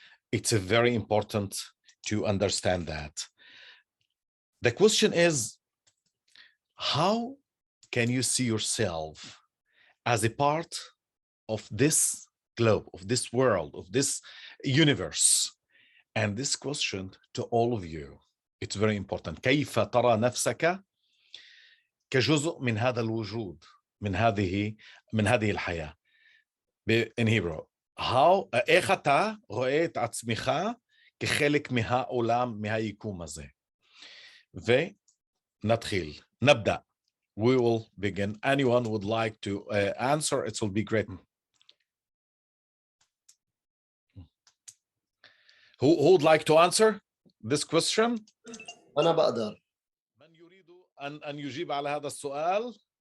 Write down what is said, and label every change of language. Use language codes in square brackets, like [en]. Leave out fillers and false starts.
[en] It's very important to understand that. The question is, how can you see yourself as a part of this globe, of this world, of this universe? And this question to all of you, it's very important. [ar] كيف ترى نفسك كجزء من هذا الوجود، من هذه الحياة. [en] In Hebrew, how [he] איך אתה רואה את עצמך כחלק מהעולם, מהיקום הזה. ונתחיל, נבדא. [en] We will begin. Anyone would like to answer, it will be great. Who would like to answer this question? [ar] أنا بقدر. من يريد أن يجيب على هذا السؤال?